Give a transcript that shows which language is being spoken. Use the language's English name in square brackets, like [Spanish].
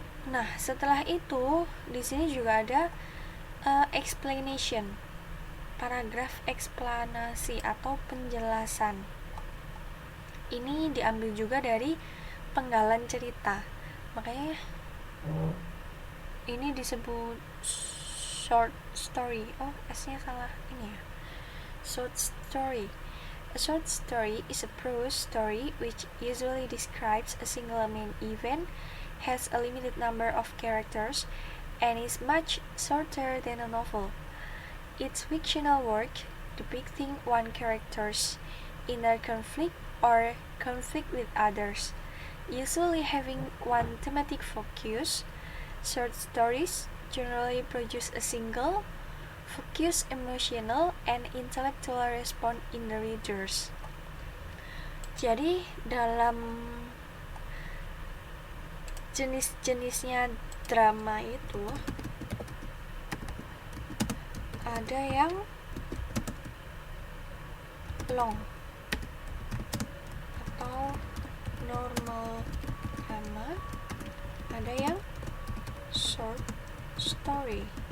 [Indonesian] Nah, setelah itu di sini juga ada explanation, paragraf eksplanasi atau penjelasan. Ini diambil juga dari penggalan cerita, makanya ini disebut short story. Oh, S-nya salah ini ya. Short story. [English] A short story is a prose story which usually describes a single main event, has a limited number of characters, and is much shorter than a novel. It's fictional work depicting one character's inner conflict or conflict with others, usually having one thematic focus. Short stories generally produce a single, focused emotional and intellectual response in the readers. [Indonesian] Jadi dalam jenis-jenisnya drama itu ada yang long atau normal drama, ada yang short story.